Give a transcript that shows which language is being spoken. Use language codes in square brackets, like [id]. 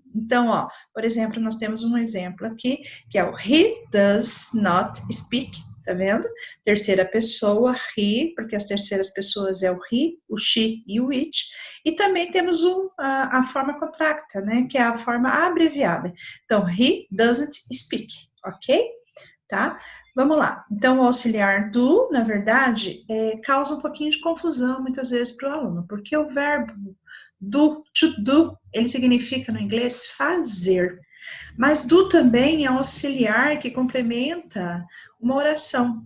[pt] Então, ó, por exemplo, nós temos um exemplo aqui, que é o [en] he does not speak, [pt] tá vendo? Terceira pessoa, he, porque as terceiras pessoas é o he, o she e o it. E também temos a forma contracta, né, que é a forma abreviada. Então, [en] he doesn't speak, [pt] ok? Tá? Vamos lá. Então, o auxiliar do, na verdade, causa um pouquinho de confusão, muitas vezes, para o aluno, porque o verbo do, to do, ele significa, no inglês, fazer. Mas do também é um auxiliar que complementa uma oração.